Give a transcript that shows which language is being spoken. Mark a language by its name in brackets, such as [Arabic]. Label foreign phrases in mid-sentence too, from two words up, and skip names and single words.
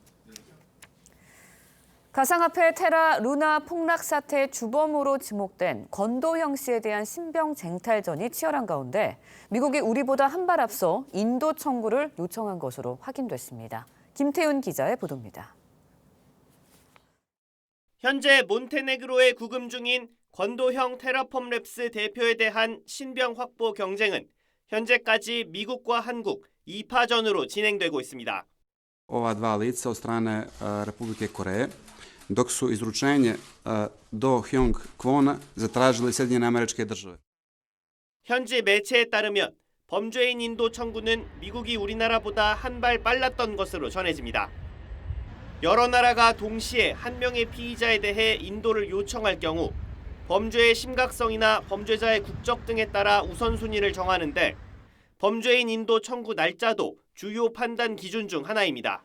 [Korean] 가상화폐 테라 루나 폭락 사태의 주범으로 지목된 권도형 씨에 대한 신병 쟁탈전이 치열한 가운데 미국이 우리보다 한 발 앞서 인도 청구를 요청한 것으로 확인됐습니다. 김태훈 기자의 보도입니다. 현재 몬테네그로에 구금 중인 권도형 테라폼 랩스 대표에 대한 신병 확보 경쟁은 현재까지 미국과 한국 2파전으로 진행되고 있습니다. [Serbian] Ova dva lica od strane Republike Koreje, dok su izručenje do Hyong Kwona zatražili Sjedinjene Američke Države. [Korean] 현지 매체에 따르면 범죄인 인도 청구는 미국이 우리나라보다 한 발 빨랐던 것으로 전해집니다. 여러 나라가 동시에 한 명의 피의자에 대해 인도를 요청할 경우 범죄의 심각성이나 범죄자의 국적 등에 따라 우선순위를 정하는데 범죄인 인도 청구 날짜도 주요 판단 기준 중 하나입니다.